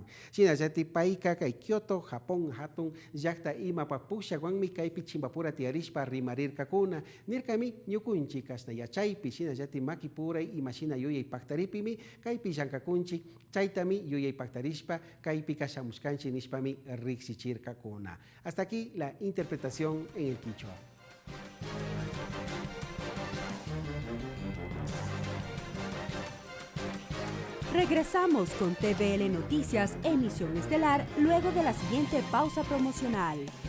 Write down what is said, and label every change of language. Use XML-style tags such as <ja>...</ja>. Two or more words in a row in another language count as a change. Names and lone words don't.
<qu>Shinallatik payka kay Kyoto Japón hatun llaqta imapa pushakwanmi kaypi chimbapura tiyarishpa rimarirkakuna nirkami ñukunchik kashna yachaypi shinallatik makipuray imashina yuyay pactaripimi kaypi llankakunchik chaytami yuyay pactarishpa kaypi kashamushkanchik nishpami riksichirkakuna.</qu> <es>Hasta aquí la interpretación en el quichua. Regresamos con TVL Noticias, emisión estelar, luego de la siguiente pausa promocional.</es>